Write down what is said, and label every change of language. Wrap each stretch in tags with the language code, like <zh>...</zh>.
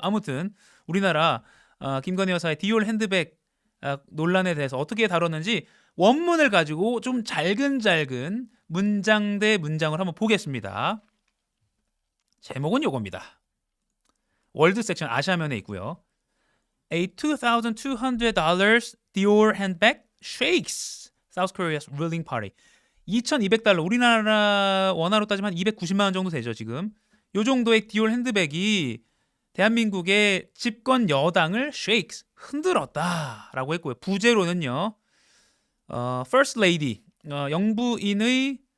<ko>아무튼 우리나라 김건희 여사의 디올 핸드백 논란에 대해서 어떻게 다뤘는지 원문을 가지고 좀 잘근잘근 문장 대 문장을 한번 보겠습니다. 제목은 요겁니다. 월드 섹션 아시아면에 있고요.</ko> <en>A $2,200 Dior handbag shakes South Korea's ruling party.</en> <ko>$2,200 우리나라 원화로 따지면 290만 원 정도 되죠 지금. 요 정도의 디올 핸드백이 대한민국의 집권 여당을 shakes 흔들었다라고 했고요. 부제로는요. First Lady 영부인의</ko>